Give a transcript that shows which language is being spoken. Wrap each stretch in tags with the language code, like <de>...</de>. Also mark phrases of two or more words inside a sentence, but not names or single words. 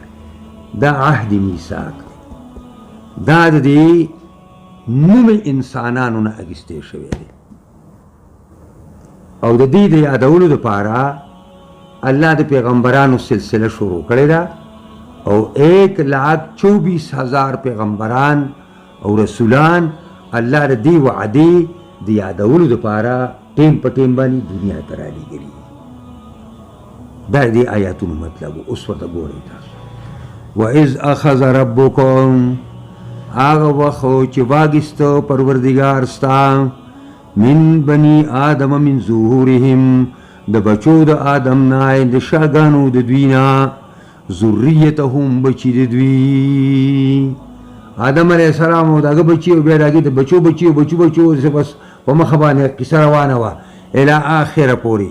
<ps>دا عهد میثاق دا د دې نوم انسانانو نه اخیستی شوی دی او د دې د یادولو دپاره الله د پیغمبرانو سلسله شروع کړې ده او 1,24,000 پیغمبران او رسولان الله د دې وعدې د یادولو دپاره ټیم په ټیم باندې دنیا ته رالیږلي. دا د دې آیاتونو مطلب و. اوس ورته ګورئ تاسو.</ps> <ar>وَإِذْ أَخَذَ رَبُّكُمْ،</ar> <ps>هغه وخت چې واخیسته پروردګار ستا</ps> <ar>من بني آدم من ظهورهم،</ar> <ps>د بچو د آدم نه د شاګانو د دوی نه، ذریتهم بچي د دوی. آدم علیه السلام او د هغه بچي او بیا د هغې د بچو بچي او بچو بچو بس په مخه باندې کیسه روانه وه الی آخره پورې.</ps>